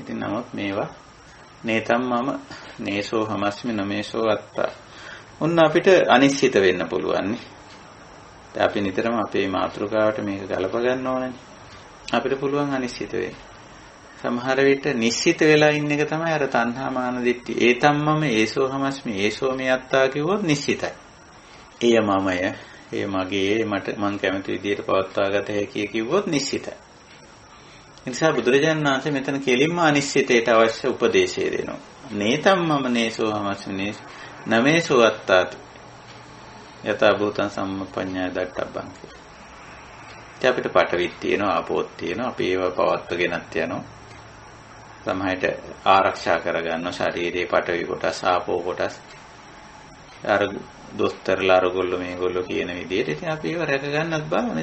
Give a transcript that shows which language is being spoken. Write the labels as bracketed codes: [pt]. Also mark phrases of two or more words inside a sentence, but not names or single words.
[si] ඉතින් නමුත් මේවා [pi] නේතම් මම නේසෝ හමස්මි නමේසෝ අත්තා. [si] ඔන්න අපිට අනිශ්චිත වෙන්න පුළුවන් නේ. අපි නිතරම අපේ මාතෘකාවට මේක ගලප ගන්න ඕනේ. අපිට පුළුවන් අනිශ්චිත වෙන්න. සමහර විට නිශ්චිත වෙලා ඉන්න එක තමයි අර තණ්හා මාන දිට්ඨි. [pi] ඒතම්මම ඒසෝ හමස්මි ඒසෝ මේ අත්තා [si] කිව්වොත් නිශ්චිතයි. එය මමය, එය මගේ, මට මං කැමති විදිහට පවත්වාගත හැකියි කිව්වොත් නිශ්චිතයි. ඒ නිසා බුදුරජාණන් වහන්සේ මෙතන කෙලින්ම අනිශ්චිතයට අවශ්‍ය උපදේශය දෙනවා. [pi] නේතම්මම නේසෝ හමස්මි නමේසෝ අත්තාති යථා භූතං සම්මප්පඤ්ඤාය දට්ඨබ්බං කියලා. [si] ඉතින් අපිට පටවිත් තියෙනවා, ආපෝත් තියෙනවා. අපි ඒවා පවත්වගෙනත් යනවා. සමහරට ආරක්ෂා කරගන්න ශරීරයේ පටවි කොටස්, ආපෝ කොටස්. අර දොස්තරලා අරගොල්ලෝ මේගොල්ලෝ කියන විදිහට ඉතින් අපි ඒවා රැක ගන්නත් බලන්න.